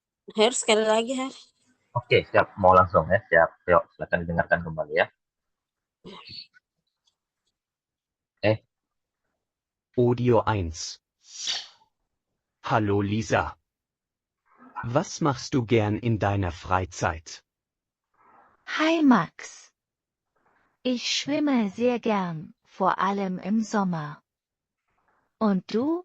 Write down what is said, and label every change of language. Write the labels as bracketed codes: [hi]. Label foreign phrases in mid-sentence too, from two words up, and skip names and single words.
[id] Her, sekali lagi, Her. Oke, siap. Mau langsung ya? Siap. Yuk, silakan didengarkan kembali ya. Eh, Audio 1. [de] Hallo Lisa. Was machst du gern in deiner Freizeit? Hi Max. Ich schwimme sehr gern, vor allem im Sommer. Und du?